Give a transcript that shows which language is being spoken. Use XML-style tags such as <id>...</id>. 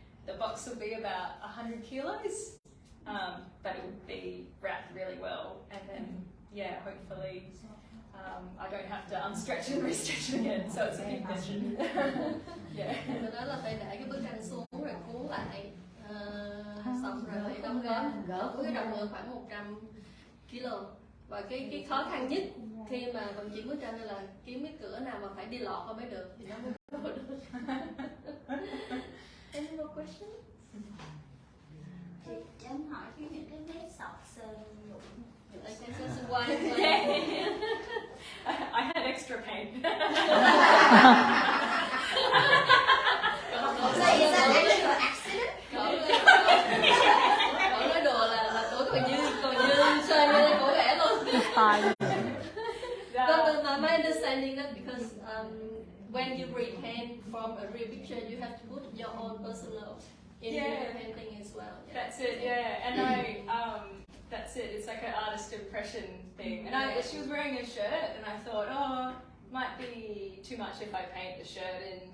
<en>The box will be about 100 kilos, but it will be wrapped really well, and then hopefully I don't have to unstretch and re-stretch it again, so it's a big mission. Yeah.</en> <vi>Rồi đó là phải để cái bức tranh xuống rồi cuốn lại, xong rồi đóng gói, gỡ cái trọng lượng khoảng 100 kg. Và cái khó khăn nhất khi mà vận chuyển bức tranh đây là kiếm cái cửa nào mà phải đi lọt qua mới được thì nó mới vô được.</vi> <en>Any more questions?</en> <vi>Chị cho em hỏi những cái nét sọc sơn nhũ.</vi> <en>Okay, so why? I had extra paint. So is that actually an accident?</en> <vi>Cậu nói đùa là cổ còn như sơn như cổ vẽ luôn.</vi> <en>But my understanding that because when you repaint from a real picture, you have to put your own personal in your painting as well. Yeah. That's it, yeah. And that's it. It's like an artist impression thing. And she was wearing a shirt, and I thought, might be too much if I paint the shirt in.</en>